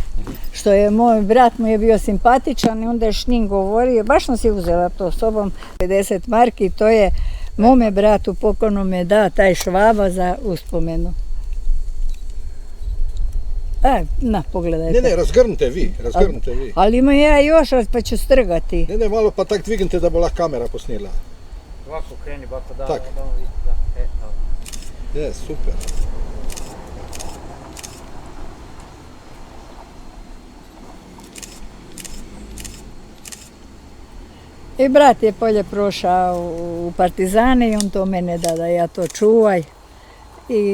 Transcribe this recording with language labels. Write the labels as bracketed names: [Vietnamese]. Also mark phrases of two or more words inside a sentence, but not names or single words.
[Croatian] Što je, moj brat mu je bio simpatičan i onda je s njim govorio, baš sam si uzela to sobom, 50 marki, to je mome bratu pokojnome da taj Švaba za uspomenu. Na, pogledajte. Ne, razgrnite vi, razgrnite vi. Ali imam ja još, pa ću strgati. [Slovenian] Ne, malo pa tak dvignite da bo lahko kamera posnela. [Croatian] Ovako kreni, ovako da, [Slovenian] Tak. [Croatian] da on vidi, da. Dobro. [Slovenian] Je, super. [Croatian] I brat je polje prošao u partizane i on to mene da ja to čuvaj.